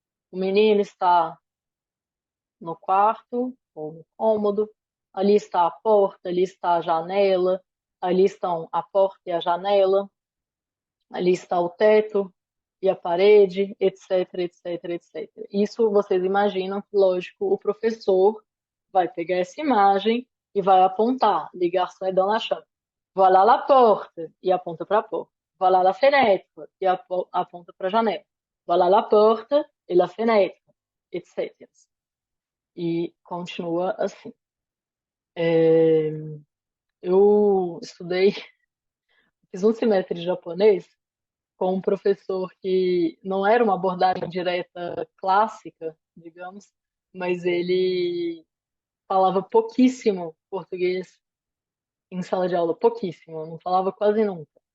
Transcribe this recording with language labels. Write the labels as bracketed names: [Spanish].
[Portuguese] O menino está no quarto ou no cômodo, ali está a porta, ali está a janela, ali estão a porta e a janela, ali está o teto e a parede, etc, etc, etc. Isso vocês imaginam que, lógico, o professor vai pegar essa imagem e vai apontar. [French] Le garçon est dans la chambre. Voilà la porte, [Portuguese] e aponta para a porta. [French] Voilà la fenêtre, [Portuguese] e aponta para a janela. [French] Voilà la porte et la fenêtre, etc. [Portuguese] E continua assim. Eu estudei, fiz um semestre de japonês com um professor que não era uma abordagem direta clássica, digamos, mas ele falava pouquíssimo português em sala de aula, pouquíssimo, não falava quase nunca.